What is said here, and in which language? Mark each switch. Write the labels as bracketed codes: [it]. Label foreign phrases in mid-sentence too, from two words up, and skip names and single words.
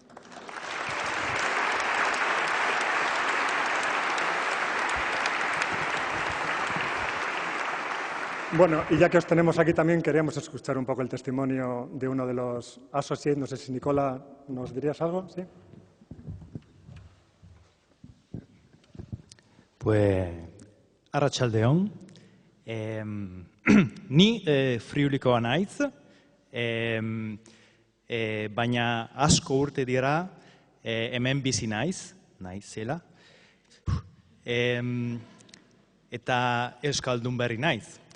[es] Bueno, y ya que os tenemos aquí también, queríamos escuchar un poco el testimonio de uno de los associates. No sé si, Nicola, ¿nos dirías algo? ¿Sí? Pues, [eu] arratsaldeon, ni Friulikoa naiz, baina asko urte dira hemen bizi naizela, eta euskaldun berri naiz.